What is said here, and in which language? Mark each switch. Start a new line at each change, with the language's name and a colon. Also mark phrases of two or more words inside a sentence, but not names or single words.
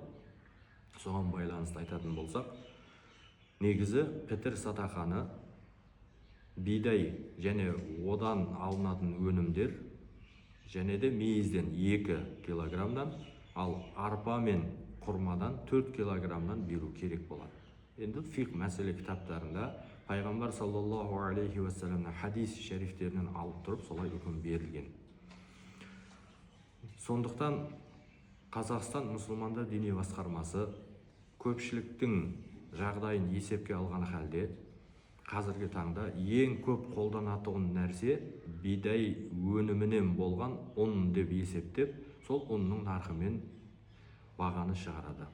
Kazakh: Соған байланысты айтатын болсақ, негізі пітір садақаны бидай және одан алынатын өнімдер және де мейізден 2 килограммдан, ал арпа мен құрмадан 4 килограммдан беру керек болады. Енді фиқ мәселе кітаптарында пайғамбар
Arabic: صلى الله عليه وسلم
Kazakh: хадис шәрифтерінен алып тұрып солай үкім берілген. Сондықтан Қазақстан мұсылмандар діни басқармасы көпшіліктің жағдайын есепке алған халде қазіргі таңда ең көп қолданатын нәрсе бидай өнімінен болған ұн деп есептеп, сол ұнның нарқымен бағаны шығарады.